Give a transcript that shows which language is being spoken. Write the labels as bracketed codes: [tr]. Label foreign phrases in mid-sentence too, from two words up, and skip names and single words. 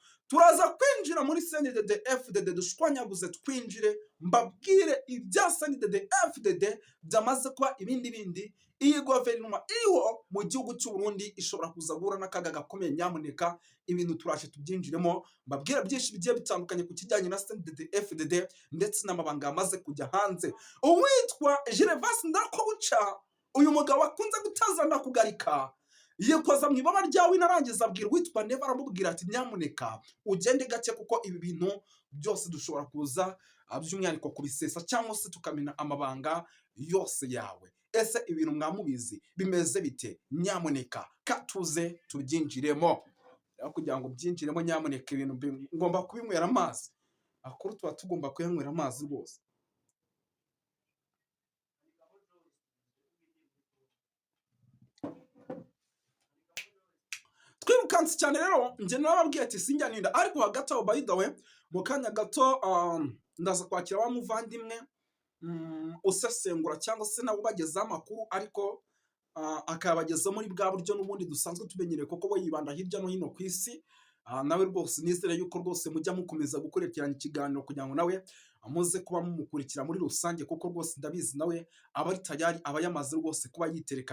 [rw] Turaza kwinjira muri CNDD FDD, dushwanyaguze twinjire mbabwire ibya CNDD FDD byamaze kuba ibindi. Iyi guverinoma iriho mu gihugu cy'u Burundi ishobora kuza guhura n'akaga gakomeye. Nyamuneka ibintu turaje tubyinjiremo, mbabwira byinshi bigiye bitandukanye ku kijyanye na CNDD FDD, ndetse n'amabanga yamaze kujya hanze. Uwitwa Gervas Ndirakobuca, uyu mugabo akunze gutazana kugarika, yikoza mu ibaba ryawe inarangiza abwira uwitwa Neva aramubwira ati nyamuneka ugende gake kuko ibi bintu byose dushobora kuza by'umwihariko kubisesa cyangwa se tukamena amabanga yose yawe. Ese ibintu mwamubizi bimeze bite? Nyamuneka katuze tubyinjiremo. Kugira ngo byinjiremo nyamuneka ibintu ngomba kubinywera amazi. Akuru tuba tugomba kuyanywera amazi rwose. Twirukanse cyane rero njye narababwiye ati sinjya ninda, ariko hagati aho [en] by the way [rw] mu kanya gato ndaza kwakira wa muvandimwe usesengura cyangwa se nawe ubagezaho amakuru, ariko akabageza muri bwa buryo n'ubundi dusanzwe tumenyereye kuko we yibanda hirya no hino ku isi. Nawe rwose nizere yuko rwose mujya mukomeza gukurikirana ikiganiro kugira ngo nawe amuze kuba mumukurikira muri rusange, kuko rwose ndabizi nawe aba ari tayari, aba yamaze rwose kuba yitereka.